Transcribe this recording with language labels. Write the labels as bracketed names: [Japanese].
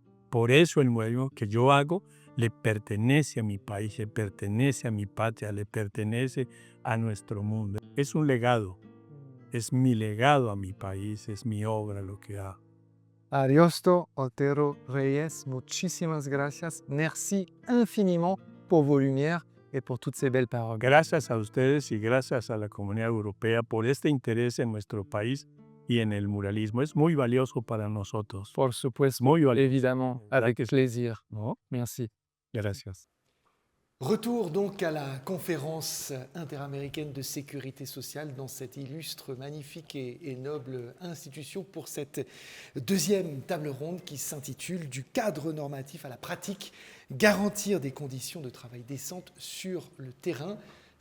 [Spanish] Por eso el muralismo que yo hago le pertenece a mi país, le pertenece a mi patria, le pertenece a nuestro mundo. Es un legado, es mi legado a mi país, es mi obra lo que hago. Ariosto Otero Reyes, muchísimas gracias. [French] Merci infiniment pour vos lumières et pour toutes ces belles paroles. [Spanish] Gracias a ustedes y gracias a la comunidad europea por este interés en nuestro país y en el muralismo. Es muy valioso para nosotros. Por supuesto, Muy valioso. [French] évidemment, avec plaisir. [Spanish] ¿No? [French] Merci. [Spanish] Gracias. [French] Retour donc à la conférence interaméricaine de sécurité sociale dans cette illustre, magnifique et noble institution pour cette deuxième table ronde qui s'intitule « Du cadre normatif à la pratique, garantir des conditions de travail décentes sur le terrain ».